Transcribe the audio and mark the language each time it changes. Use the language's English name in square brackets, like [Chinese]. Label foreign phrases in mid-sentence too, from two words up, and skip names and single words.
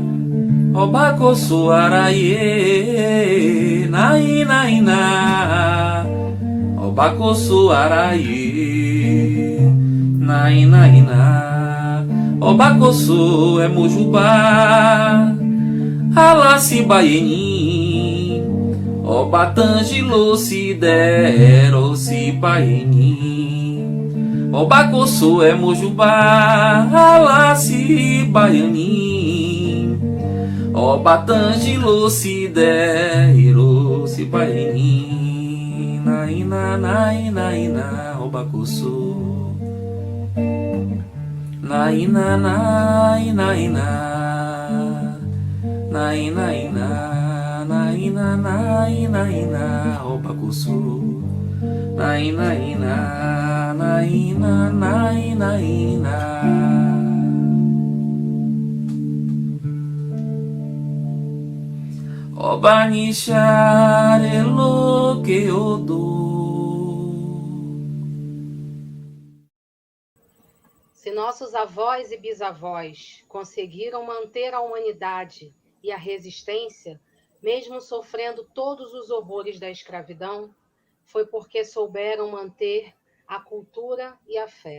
[Yoruba] Obacoso araie, naina ina. Obacoso araie, naina ina. Obacoso é mojubá, alasi baieni, obatangelo se dero se baieni. Obacoso é mojubá, alasi baiani, obatangelo se dero se baieni. Naina naina ina, obacoso. Naina naina ina, naina ina, naina naina ina, obacoso. Naina ina, naina naina ina. Obani xerelo [Portuguese] que eu dou. Se nossos avós e bisavós conseguiram manter a humanidade e a resistência, mesmo sofrendo todos os horrores da escravidão, foi porque souberam manter a cultura e a fé.